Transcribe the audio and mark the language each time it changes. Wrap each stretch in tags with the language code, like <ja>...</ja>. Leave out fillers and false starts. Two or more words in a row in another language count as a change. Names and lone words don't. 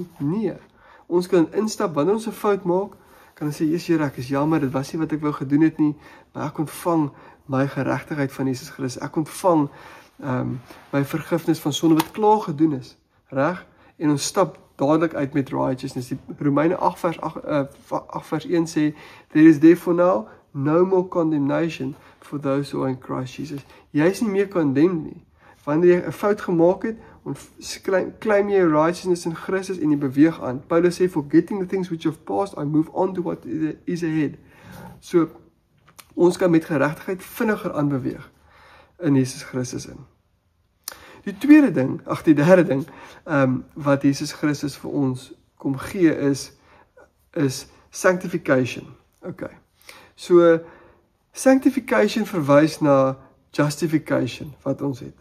<af>Nee, ons kan instap, wanneer ons 'n fout maak, kan ons sê, Here, ek is jammer, dit was nie wat ek wou gedoen het nie, maar ek ontvang my geregtigheid van Jesus Christus. Ek ontvang my vergifnis van sonde wat klaar gedoen is, reg? En ons stap dadelik uit met righteousness. Die Romeine 8 vers 1 sê,</af> <en>there is therefore now no more condemnation for those who are in Christ Jesus.</en> <af>Jy is nie meer condemned nie. Wanneer jy 'n fout gemaak het, claim jy righteousness in Christus en jy beweeg aan. Paulus sê,</af> <en>forgetting the things which have passed, I move on to what is ahead.</en> <af>So, ons kan met geregtigheid vinniger aanbeweeg in Jesus Christus in. Die derde ding, wat Jesus Christus vir ons kom gee is sanctification. Okay. So, sanctification verwys na justification, wat ons het.</af>